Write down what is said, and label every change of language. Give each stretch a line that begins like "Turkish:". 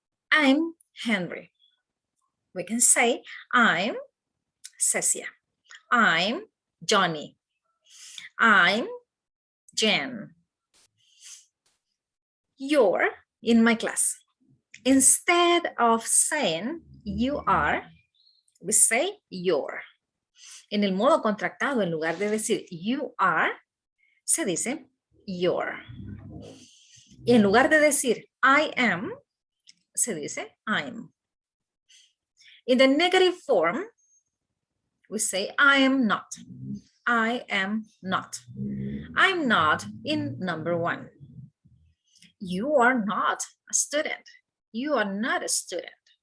English: I'm Henry. We can say I'm Cecia. I'm Johnny. I'm Jen. You're in my class. Instead of saying you are, we say you're.
Spanish: En el modo contractado, en lugar de decir
English: you are,
Spanish: se dice
English: you're.
Spanish: Y en lugar de decir
English: I am,
Spanish: se dice
English: I'm. In the negative form, we say I am not. I am not. I'm not in number 1. You are not a student. You are not a student.